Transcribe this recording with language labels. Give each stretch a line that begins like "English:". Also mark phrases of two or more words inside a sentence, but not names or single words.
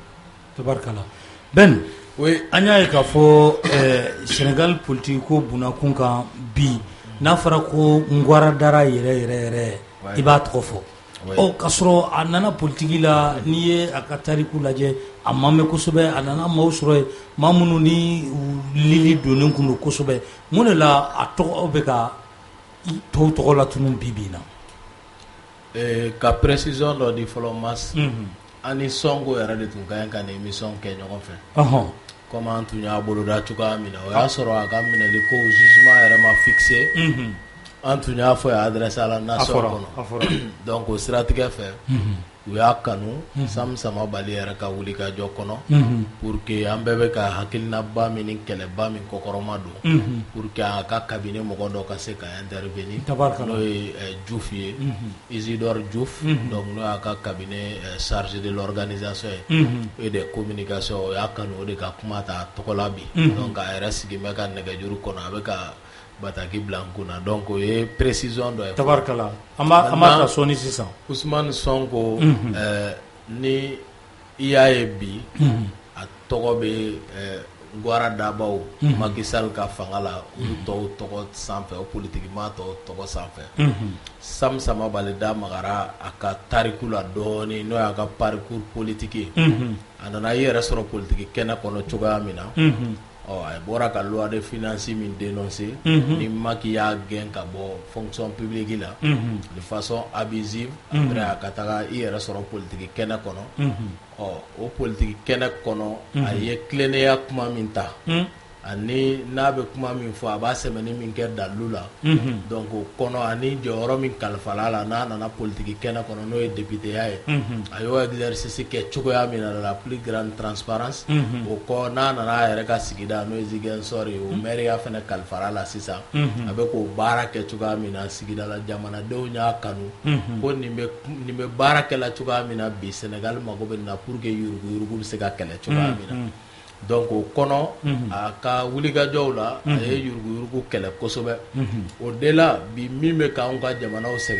Bambara: Tabarikala Ben oui an y'a ye k'a fɔ Sénégal politique ko bunakun kan bi n'a fɔra ko Ngwara Dara yɛrɛ i b'a tɔgɔ fɔ k'a sɔrɔ a nana politique la n'i ye a ka tariku lajɛ a ma mɛn kosɛbɛ a nana maaw sɔrɔ yen maa minnu ni lili donnen kun don kosɛbɛ mun de la a tɔgɔ bɛ ka tɔw tɔgɔ latunu bi na ka précision dɔ di fɔlɔ Mas ani Sonko yɛrɛ de tun ka ɲi ka nin émission kɛ ɲɔgɔn fɛ comme an tun y'a boloda cogoya min na o y'a sɔrɔ a ka minɛli ko jugement yɛrɛ ma fixé an tun y'a fɔ
French: adressé à la nation
Bambara: kɔnɔ donc o siratigɛ fɛ u y'a kanu Sam Sama Bali yɛrɛ ka wuli ka jɔ kɔnɔ
French: pour que
Bambara: an bɛɛ bɛ ka hakilinaba min ni kɛlɛba min kɔkɔrɔma don
French: pour que
Bambara: a ka cabinet mɔgɔ dɔ ka se ka intervenir n'o ye Diouf ye Isidore Diouf donc n'o y'a ka cabinet
French: chargé de l'organisation et des communications
Bambara: o y'a kanu o de ka kuma ta tɔgɔla bi donc a yɛrɛ sigi bɛ ka nɛgɛjuru kɔnɔ a bɛ ka bataki bila n kunna donc o ye précision dɔ ye tabarikala an b'a ta sɔni sisan Ousmane Sonko ni i y'a ye bi a tɔgɔ bɛ Ngwara Dabaw Macky Sall ka fanga la olu tɔw tɔgɔ sanfɛ o politiki maa tɔw tɔgɔ sanfɛ Sam Sama Bali da magara a ka tariku la dɔɔni n'o y'a ka
French: parcours politique
Bambara: a nana i yɛrɛ sɔrɔ politiki kɛnɛ kɔnɔ cogoya min na a bɔra ka
French: loi de finance
Bambara: min dénoncer ni Macky y'a gɛn ka bɔ
French: fonction publique
Bambara: la
French: de façon abusive après
Bambara: a ka taga i yɛrɛ sɔrɔ politique kɛnɛ kɔnɔ o politique kɛnɛ kɔnɔ a ye tilennenya kuma min ta ani n'a bɛ kuma min fɔ a b'a sɛbɛnni min kɛ dalilu la donc o kɔnɔ ani jɔyɔrɔ min kalifala la n'a nana politique kɛnɛ kɔnɔ n'o ye député ya ye a y'o exercice kɛ cogoya min na
French: la plus grande transparence
Bambara: o kɔ n'a nana a yɛrɛ ka sigida n'o ye Ziguinchor ye o maire ya fɛnɛ kalifala la sisan a bɛ k'o baara kɛ cogoya min na sigida la jamanadenw y'a kanu ko nin bɛ baara kɛla cogoya min na bi Sénégal mago bɛ nin na
French: pour que
Bambara: yuruguyurugu bɛ se ka kɛlɛ cogoya min na donc o kɔnɔ a ka wulikajɔw la a ye yuruguyurugu kɛlɛ kosɛbɛ o de la bi min bɛ k'anw ka jamanaw